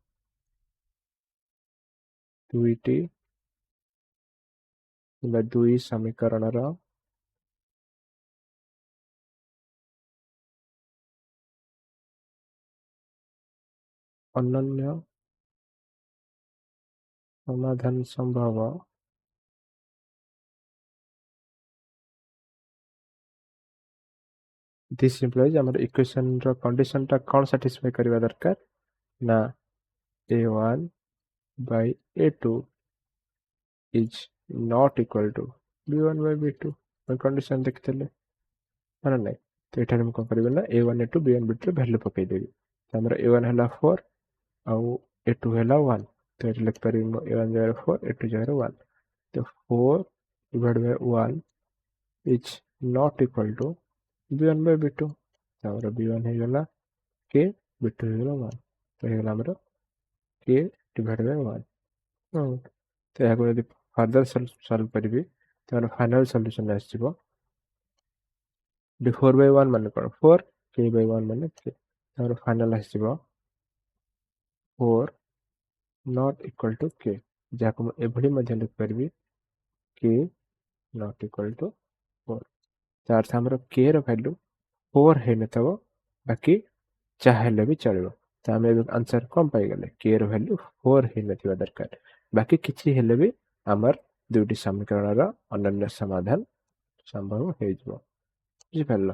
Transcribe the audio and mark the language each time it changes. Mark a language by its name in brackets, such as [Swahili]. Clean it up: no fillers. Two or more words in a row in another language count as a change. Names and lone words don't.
[Odia] ଦୁଇଟି କିମ୍ବା ଦୁଇ ସମୀକରଣର ଅନନ୍ୟ ସମାଧାନ ସମ୍ଭବ [English] this implies [Odia] ଆମର [English] equationର conditionଟା [Odia] କ'ଣ ସାଟିସ୍ଫାଇ କରିବା ଦରକାର ନା [English] A1 by A2 is not equal to B1 by B2 [Odia] କଣ୍ଡିସନ ଦେଖିଥିଲେ ନା ନାହିଁ। ତ ଏଠାରେ ମୁଁ କ'ଣ କରିବି ନା A1 A2 B1 B2 ଭ୍ୟାଲୁ ପକାଇଦେବି। ତ ଆମର A1 ହେଲା 4 ଆଉ A2 ହେଲା 1। ତ ଏଠି ଲେଖିପାରିବି ମୁଁ A1 ଜାଗାରେ 4 A2 ଜାଗାରେ 1। [English] ତ 4 divided by 1 is not equal to B1 by B2। [Odia] ଆମର B1 ହେଇଗଲା K, B2 ହେଇଗଲା 1। ତ ହେଇଗଲା ଆମର [English] K divided by 1। [Odia] ତ ଏହାକୁ ଯଦି [English] further solve [Odia] କରିବି ତ ଆମର [English] final solution [Odia] ଆସିଯିବ 4 by 1 ମାନେ କ'ଣ 4, K by 1 ମାନେ K। ଆମର ଫାଇନାଲ ଆସିଯିବ [English] 4 not equal to K, [Odia] ଯାହାକୁ ମୁଁ ଏଭଳି ମଧ୍ୟ ଲେଖିପାରିବି [English] K not equal to 4। [Odia] ତା ଅର୍ଥ ଆମର K ର ଭ୍ୟାଲୁ 4 ହେଇନଥିବ, ବାକି ଯାହା ହେଲେ ବି ଚଳିବ। ତ ଆମେ ଏବେ ଆନ୍ସର କ'ଣ ପାଇଗଲେ K ର ଭ୍ୟାଲୁ 4 ହେଇନଥିବା ଦରକାର, ବାକି କିଛି ହେଲେ ବି ଆମର ଦୁଇଟି ସମୀକରଣର ଅନନ୍ୟ ସମାଧାନ ସମ୍ଭବ ହେଇଯିବ, ବୁଝିପାରିଲ।